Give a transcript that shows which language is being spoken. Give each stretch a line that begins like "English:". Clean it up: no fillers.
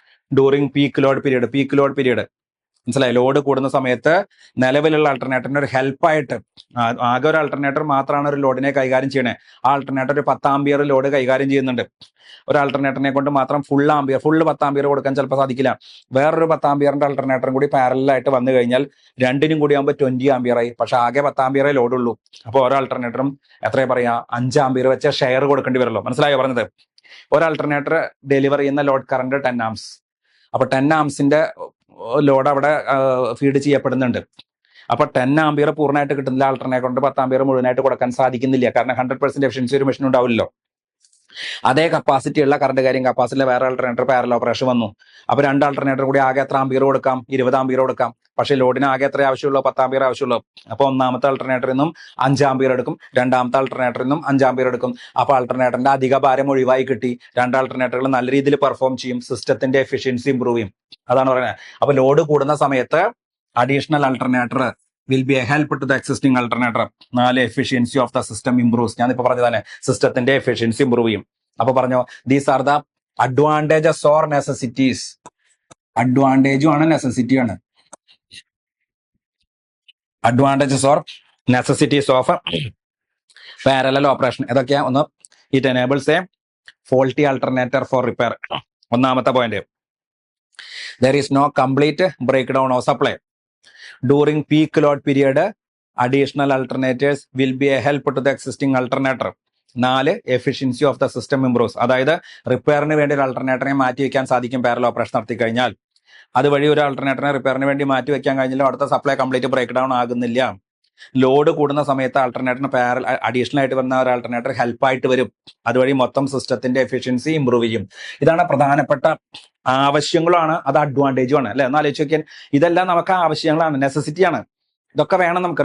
English: During peak load period
Malayalam: മനസ്സിലായി? Load കൂടുന്ന സമയത്ത് നിലവിലുള്ള ആൾട്ടർനേറ്ററിന് ഒരു ഹെൽപ്പായിട്ട്, ആകെ ഒരു ആൾട്ടർനേറ്റർ മാത്രമാണ് ഒരു ലോഡിനെ കൈകാര്യം ചെയ്യണേ. ആ ആൾട്ടർനേറ്റർ ഒരു 10 ആംപിയർ ലോഡ് കൈകാര്യം ചെയ്യുന്നുണ്ട്. ഒരു ആൾട്ടർനേറ്ററിനെ കൊണ്ട് മാത്രം ഫുള്ള് 10 ആംപിയർ കൊടുക്കാൻ ചിലപ്പോൾ സാധിക്കില്ല. വേറൊരു 10 ആംപിയറിന്റെ ആൾട്ടർനേറ്ററും കൂടി പാരലായിട്ട് വന്നു കഴിഞ്ഞാൽ രണ്ടിനും കൂടി ആകുമ്പോൾ 20 ആംപിയറായി. പക്ഷെ ആകെ 10 ആംപിയറേ ലോഡുള്ളൂ. അപ്പോൾ ഓരോ ആൾട്ടർനേറ്ററും എത്രയാ പറയാ, 5 ആംപിയർ വെച്ച ഷെയർ കൊടുക്കേണ്ടി വരുമല്ലോ. മനസ്സിലായോ പറഞ്ഞത്? ഒരു ആൾട്ടർനേറ്റർ ഡെലിവർ ചെയ്യുന്ന ലോഡ് കറണ്ട് 10 ആംസ്. അപ്പൊ 10 ആംസിന്റെ ലോഡ് അവിടെ ഫീഡ് ചെയ്യപ്പെടുന്നുണ്ട്. അപ്പൊ 10 ആംപിയർ പൂർണ്ണമായിട്ട് കിട്ടുന്നില്ല. ആൾട്ടർനേറ്റർ കൊണ്ട് 10 ആംപിയർ മുഴുവനായിട്ട് കൊടുക്കാൻ സാധിക്കുന്നില്ല, കാരണം 100% എഫിഷ്യൻസി ഒരു മെഷീൻ ഉണ്ടാവില്ലല്ലോ. അതേ കപ്പാസിറ്റി ഉള്ള കറണ്ട് കാര്യം കപ്പാസിറ്റിയിലെ വേറെ ആൾട്ടർനേറ്റർ പാരലൽ ഓപ്പറേഷൻ വന്നു. അപ്പൊ 2 ആൾട്ടർനേറ്റർ കൂടി ആകെ എത്ര ആംപിയർ കൊടുക്കാം? 20 ആംപിയർ കൊടുക്കാം. പക്ഷെ ലോഡിന് ആകെ എത്ര ആവശ്യമുള്ളൂ? 10 ആംപിയർ ആവശ്യമുള്ളൂ. അപ്പൊ ഒന്നാമത്തെ ആൾട്ടർനേറ്ററിൽ നിന്നും 5 ആംപിയർ എടുക്കും, രണ്ടാമത്തെ ആൾട്ടർനേറ്ററിൽ നിന്നും 5 ആംപിയർ എടുക്കും. അപ്പൊ ആൾട്ടർനേറ്ററിന്റെ അധിക ഭാരം ഒഴിവായി കിട്ടി. 2 ആൾട്ടർനേറ്ററുകൾ നല്ല രീതിയിൽ പെർഫോം ചെയ്യും, സിസ്റ്റത്തിന്റെ എഫിഷ്യൻസി ഇംപ്രൂവ് ചെയ്യും. അതാണ് പറയുന്നത്. അപ്പൊ ലോഡ് കൂടുന്ന സമയത്ത് additional alternator
English: will be a help to the existing alternator. 4, efficiency of the system improves.
Malayalam: ഞാനിപ്പോ പറഞ്ഞതാണ്, സിസ്റ്റത്തിന്റെ എഫിഷ്യൻസി ഇംപ്രൂവ് ചെയ്യും. അപ്പൊ പറഞ്ഞോ,
English: These are the advantages or necessities.
Malayalam: അഡ്വാൻറ്റേജും ആണ് നെസസിറ്റി ആണ്.
English: Advantages or necessities of parallel operation ഏതൊക്കെയാ? ഒന്ന്, it enables a faulty alternator for repair.
Malayalam: ഒന്നാമത്തെ point.
English: There is no complete break down of supply. During peak load period, additional alternators will be a help to the existing alternator. 4, efficiency of the system improves.
Malayalam: അതായത് റിപ്പയറിന് വേണ്ടി ഒരു ആൾട്ടർനേറ്ററിനെ മാറ്റി വെക്കാൻ സാധിക്കും parallel operation നടത്തി കഴിഞ്ഞാൽ. അതുവഴി ഒരു ആൾട്ടർനേറ്ററിനെ റിപ്പയറിന് വേണ്ടി മാറ്റി വെക്കാൻ കഴിഞ്ഞാലും അടുത്ത സപ്ലൈ കംപ്ലീറ്റ് ബ്രേക്ക് ഡൗൺ ആകുന്നില്ല. ലോഡ് കൂടുന്ന സമയത്ത് ആൾട്ടർനേറ്ററിന് അഡീഷണൽ ആയിട്ട് വരുന്ന ഒരു ആൾട്ടർനേറ്റർ ഹെൽപ്പായിട്ട് വരും. അതുവഴി മൊത്തം സിസ്റ്റത്തിന്റെ എഫിഷ്യൻസി ഇംപ്രൂവ് ചെയ്യും. ഇതാണ് പ്രധാനപ്പെട്ട ആവശ്യങ്ങളാണ്, അത് അഡ്വാൻറ്റേജും ആണ്, അല്ലെ? ഒന്ന് ആലോചിച്ച് നോക്കിയാൽ, ഇതെല്ലാം നമുക്ക് ആവശ്യങ്ങളാണ്, നെസസിറ്റിയാണ്. ഇതൊക്കെ വേണം നമുക്ക്.